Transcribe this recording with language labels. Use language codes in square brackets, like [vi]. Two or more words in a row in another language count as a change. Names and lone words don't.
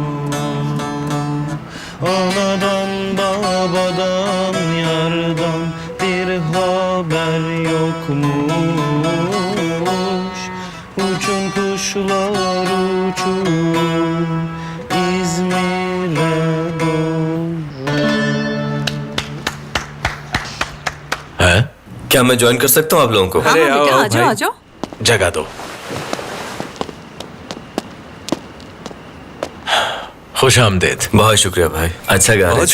[tr] Anadan babadan yardan bir haber yokmuş. Uçun kuşlar uçun İzmir'e doğru. [hi] हैं? क्या मैं ज्वाइन कर सकता हूँ आप लोगों को? हाँ हाँ बेटा आ जाओ आ जाओ। जगह दो। खुश आमदेद। बहुत शुक्रिया भाई, अच्छा गा रहे बहुत